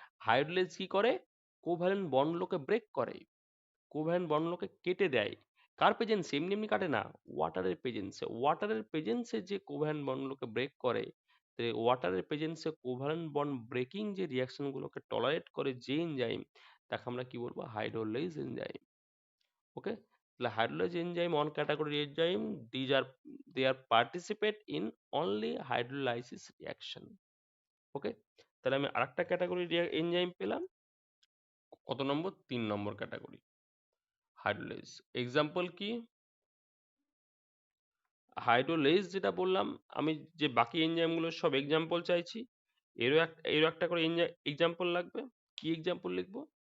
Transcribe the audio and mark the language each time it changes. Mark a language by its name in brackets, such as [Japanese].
[Bangla] হাইড্রোলেজ কি করে, covalent বন্ডগুলোকে break করে, কোভ্যালেন্ট বন্ডগুলোকে কেটে দেয়। কার প্রেজেন্সে? এমনি এমনি কাটে না, ওয়াটারের প্রেজেন্সে। ওয়াটারের প্রেজেন্সে যে কোভ্যালেন্ট বন্ডগুলোকে ব্রেক করে, তো ওয়াটারের প্রেজেন্সে কোভ্যালেন্ট বন্ড ব্রেকিং যে রিয়াকশনগুলোকে টলারেট করে যে এনজাইম, তাকে আমরা কি বলবো, হাইড্রোলেজ এনজাইম। [English] okay, [Bangla] তাহলে [English] Hydrolase enzyme on category enzyme, these are they are participate in only hydrolysis reaction. [Bangla] ওকে, তাহলে আমি আরেকটা ক্যাটাগরি এনজাইম পেলাম, কত নম্বর? 3 নম্বর ক্যাটাগরি, হাইড্রোলেজ। এক্সাম্পল কি? হাইড্রোলেজ যেটা বললাম, আমি যে বাকি এনজাইমগুলোর সব এক্সাম্পল চাইছি, এরও একটা করে এক্সাম্পল লাগবে। কি এক্সাম্পল লিখবো?